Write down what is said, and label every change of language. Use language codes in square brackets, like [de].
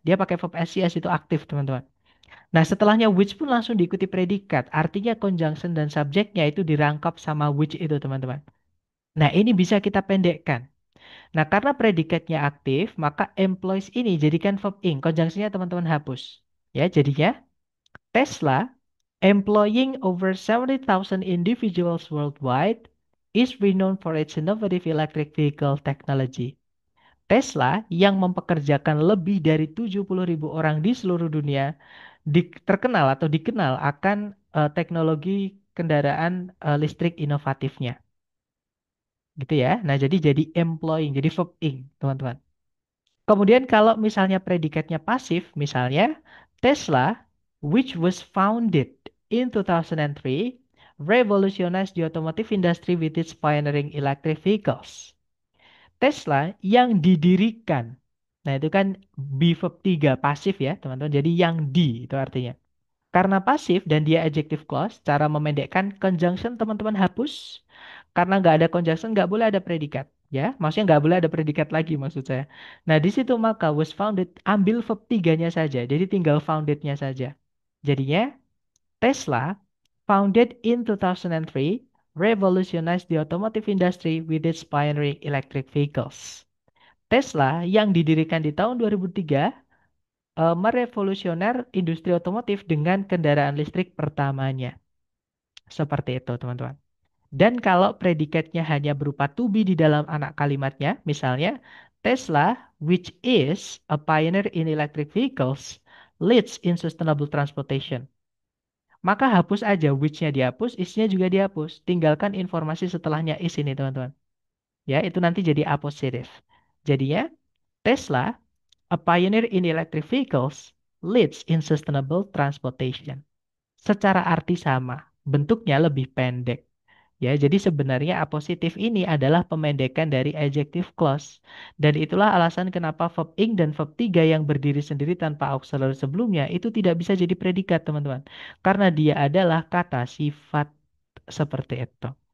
[id] Dia pakai verb SES itu aktif, teman-teman. Nah, setelahnya which pun langsung diikuti predikat. Artinya conjunction dan subjeknya itu dirangkap sama which itu, teman-teman. Nah, ini bisa kita pendekkan. Nah, karena predikatnya aktif, maka employs ini jadikan verb ing. Konjungsinya teman-teman hapus. Ya, jadinya [en] Tesla employing over 70,000 individuals worldwide is renowned for its innovative electric vehicle technology. [id] Tesla yang mempekerjakan lebih dari 70.000 orang di seluruh dunia terkenal atau dikenal akan teknologi kendaraan listrik inovatifnya. Gitu ya. Nah, jadi employing, jadi verb ing, teman-teman. Kemudian kalau misalnya predikatnya pasif, misalnya [en] Tesla, which was founded in 2003, revolutionized the automotive industry with its pioneering electric vehicles. [id] Tesla yang didirikan. Nah, itu kan be verb 3 pasif ya, teman-teman. Jadi yang di itu artinya. Karena pasif dan dia adjective clause, cara memendekkan conjunction teman-teman hapus. Karena nggak ada conjunction, nggak boleh ada predikat. Ya, maksudnya nggak boleh ada predikat lagi maksud saya. Nah, di situ maka was founded, ambil verb tiganya saja. Jadi tinggal foundednya saja. Jadinya, [en] Tesla, founded in 2003, revolutionized the automotive industry with its pioneering electric vehicles. [id] Tesla yang didirikan di tahun 2003 merevolusioner industri otomotif dengan kendaraan listrik pertamanya. Seperti itu, teman-teman. Dan kalau predikatnya hanya berupa to be di dalam anak kalimatnya, misalnya [en] Tesla, which is a pioneer in electric vehicles, leads in sustainable transportation. [id] Maka hapus aja which-nya dihapus, is-nya juga dihapus. Tinggalkan informasi setelahnya is ini, teman-teman. Ya, itu nanti jadi apositif. Jadinya [en] Tesla, a pioneer in electric vehicles, leads in sustainable transportation. [id] Secara arti sama, bentuknya lebih pendek. Ya, jadi sebenarnya apositif ini adalah pemendekan dari adjective clause. Dan itulah alasan kenapa verb ing dan verb 3 yang berdiri sendiri tanpa auxiliary sebelumnya itu tidak bisa jadi predikat, teman-teman. Karena dia adalah kata sifat seperti itu.